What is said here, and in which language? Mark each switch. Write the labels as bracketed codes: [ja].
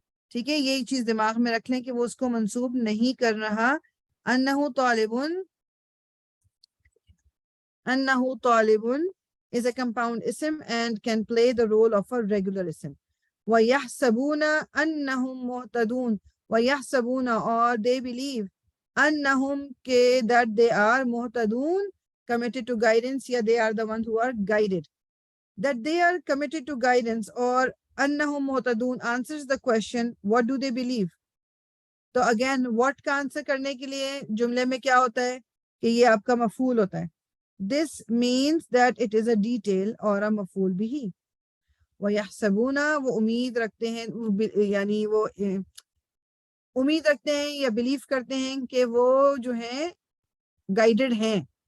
[ur] ٹھیک ہے, یہی چیز دماغ میں رکھ لیں کہ وہ اس کو منسوب نہیں کر رہا. [ar] انہو طالبن, انہو طالبن [en] is a compound ism and can play the role of a regular ism. [ar] وَيَحْسَبُونَ أَنَّهُمْ مُهْتَدُونَ. [en] وَيَحْسَبُونَ, or they believe, أَنَّهُمْ that they are مُهْتَدُون, committed to guidance, yeah, they are the ones who are guided. That they are committed to guidance or [ar] أَنَّهُمْ مُهْتَدُون [en] answers the question, what do they believe? [ur] تو [en] again what [ur] کا answer کرنے کے لیے جملے میں کیا ہوتا ہے کہ یہ آپ کا مفعول ہوتا ہے. [en] This means that it is a detail [ur] اور a مفعول بھی. وَيَحْسَبُونَ, وہ امید رکھتے ہیں, یعنی وہ امید رکھتے ہیں یا بلیو کرتے ہیں کہ وہ جو ہیں گائیڈڈ ہیں.